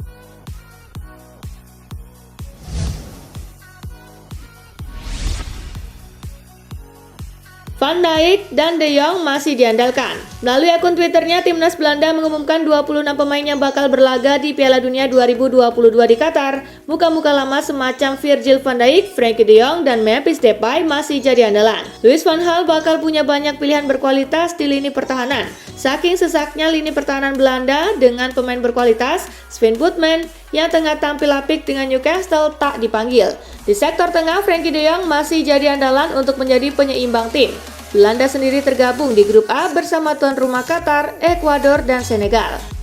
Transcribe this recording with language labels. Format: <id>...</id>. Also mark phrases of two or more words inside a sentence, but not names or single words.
<id>Van Dijk dan De Jong masih diandalkan. Melalui akun Twitternya, timnas Belanda mengumumkan 26 pemain yang bakal berlaga di Piala Dunia 2022 di Qatar. Muka-muka lama semacam Virgil van Dijk, Frenkie de Jong, dan Memphis Depay masih jadi andalan. Louis van Gaal bakal punya banyak pilihan berkualitas di lini pertahanan. Saking sesaknya lini pertahanan Belanda dengan pemain berkualitas, Sven Botman yang tengah tampil apik dengan Newcastle tak dipanggil. Di sektor tengah, Frenkie de Jong masih jadi andalan untuk menjadi penyeimbang tim. Belanda sendiri tergabung di grup A bersama tuan rumah Qatar, Ekuador, dan Senegal.</id>